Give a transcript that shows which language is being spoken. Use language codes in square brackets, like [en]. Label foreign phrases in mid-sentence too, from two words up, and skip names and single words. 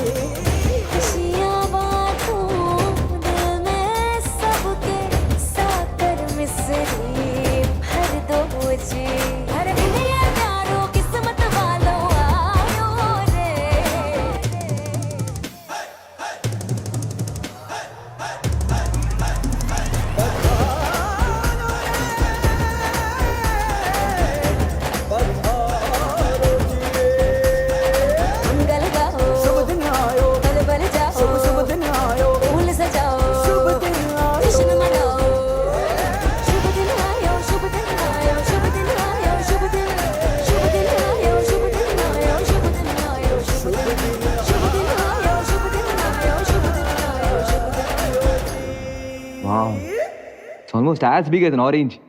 [hi] खुशियाँ बांटूं दिल में सबके साकर मिसरी भर दो मुझे हर दिन ये प्यारो किस्मत वालों आयो रे मंगल गाओ शुभ दिन आयो बल बल जाओ शुभ दिन आयो फूल सजाओ शुभ दिन आयो जश्न मनाओ शुभ दिन आयो शुभ दिन आयो शुभ दिन आयो शुभ दिन आयो शुभ दिन आयो शुभ दिन आयो शुभ दिन आयो शुभ दिन आयो शुभ दिन आयो शुभ दिन आयो [en] Wow, it's almost as big as an orange.